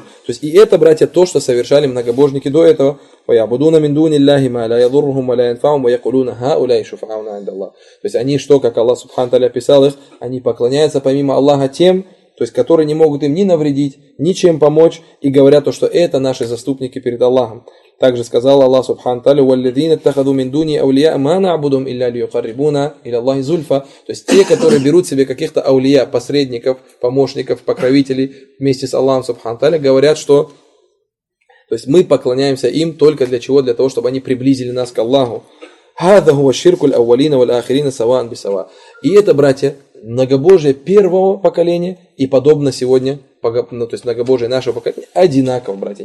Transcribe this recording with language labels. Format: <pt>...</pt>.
<ru>То есть, и это, братья, то, что совершали многобожники до этого.</ru> <ar>وَيَعْبُدُونَ مِنْ دُونِ اللَّهِ مَا لَا يَضُرُّهُمْ وَلَا يَنْفَعُهُمْ وَيَقُولُونَ هَؤُلَاءِ شُفَعَاؤُنَا عِنْدَ اللَّهِ.</ar> <ru>То есть, они, что, как Аллах Субхану Тааля описал их, они поклоняются помимо Аллаха тем, то есть, которые не могут им ни навредить, ничем помочь, и говорят то, что это наши заступники перед Аллахом. Также сказал Аллах Субхану Тааля,</ru> <ar>وَالَّذِينَ اتَّخَذُوا مِنْ دُونِهِ أَوْلِيَاءَ مَا نَعْبُدُهُمْ إِلَّا لِيُقَرِّبُونَا إِلَى اللَّهِ زُلْفَى.</ar> <ru>То есть те, которые берут себе каких-то аулия, посредников, помощников, покровителей вместе с Аллахом Субхану Тааля, говорят, что то есть, мы поклоняемся им только для чего? Для того, чтобы они приблизили нас к Аллаху.</ru> <ar>هَذَا هُوَ الشِّرْكُ الْأَوَّلِينَ وَالْآخِرِينَ سَوَاءً بِسَوَاء.</ar> <ru>И это, братья, многобожие первого поколения и подобно сегодня, то есть многобожие нашего поколения, одинаково, братья.</ru>